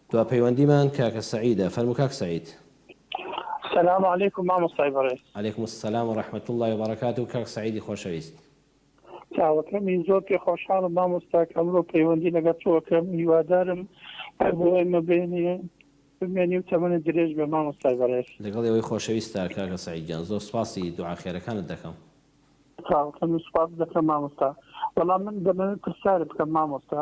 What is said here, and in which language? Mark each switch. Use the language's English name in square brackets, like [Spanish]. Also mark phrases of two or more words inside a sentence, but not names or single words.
[Central Kurdish] دو پەیوەندیمان کاکە سەعیدە. فەرموو کاک سەعید. [Arabic] السلام عليكم [Central Kurdish] مامۆستای بەڕێز. [Arabic] عليكم السلام ورحمة الله وبركاته. [Central Kurdish] کاک سەعیدی خۆشەویست. چاوەکەمی زۆر پێ خۆشحاڵم مامۆستا ئەمڕۆ پەیوەندی لەگەڵ تۆکەم هیوادارم بۆ ئێمە بمێنی و تەمەنە درێژ بە مامۆستای بەڕێز. لەگەڵ ئێوەی خۆشەویستە کاکە سەعیدجان، زۆر سپاسی دوعا خێرەکانت دەکەم. چاوەکەم سوپاس دەکەم مامۆستا. بەڵام من دەمەوێت پرسیارت بکەم مامۆستا.